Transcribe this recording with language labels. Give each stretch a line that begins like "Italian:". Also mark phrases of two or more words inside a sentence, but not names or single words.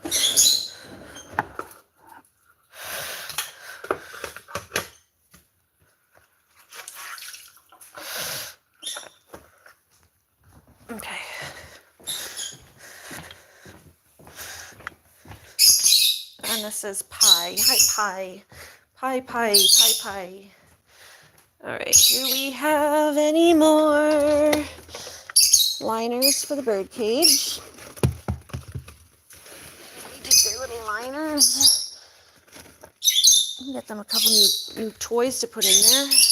English: Okay. And this is pie. Hi, pie. Pie, pie, pie, pie. All right, do we have any more liners for the bird cage? Take their little liners. Get them a couple new toys to put in there.